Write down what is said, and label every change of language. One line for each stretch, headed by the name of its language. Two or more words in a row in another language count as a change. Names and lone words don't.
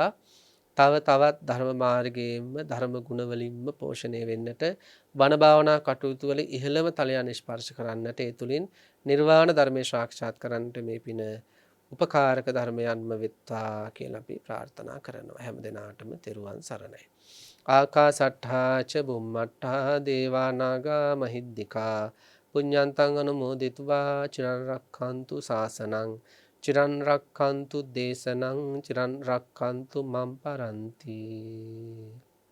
Sinhala: තව තවත් ධර්ම මාර්ගයෙන්ම ධර්ම ගුණ වලින්ම පෝෂණය වෙන්නට, බණ භාවනා කටයුතු වල ඉහළම තලයන් ස්පර්ශ කරන්නට, ඒ තුලින් නිර්වාණ ධර්මයේ සාක්ෂාත් කරන්නට මේ පින උපකාරක ධර්මයන්ම වෙත්වා කියලා අපි ප්‍රාර්ථනා කරනවා. හැම දිනාටම තෙරුවන් සරණයි.
Pali: ආකාසට්ඨා ච බුම්මට්ඨා දේවා නාග මහිද්దికා පුඤ්ඤන්තං අනුමෝදිත्वा චිරන් රක්ඛන්තු ශාසනං චිරන් රක්ඛන්තු දේශනං චිරන් රක්ඛන්තු මම් පරන්ති.